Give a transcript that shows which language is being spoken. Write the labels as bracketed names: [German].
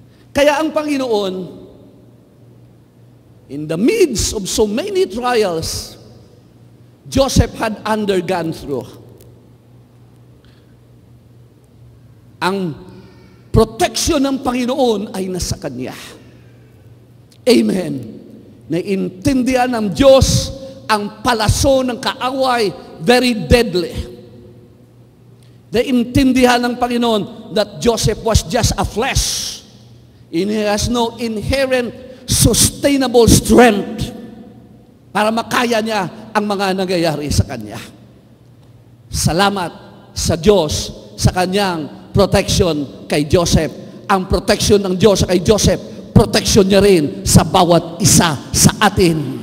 [Filipino] Kaya ang Panginoon, [English] in the midst of so many trials, Joseph had undergone through. [Filipino] Ang protection ng Panginoon ay nasa Kanya. Amen. Naiintindihan ng Diyos ang palaso ng kaaway, [English] very deadly. [Filipino] Naiintindihan ng Panginoon [English] that Joseph was just a flesh. And he has no inherent sustainable strength [Filipino] para makaya niya ang mga nangyayari sa kanya. Salamat sa Diyos sa kanyang protection kay Joseph. Ang protection ng Diyos kay Joseph, protection niya rin sa bawat isa sa atin.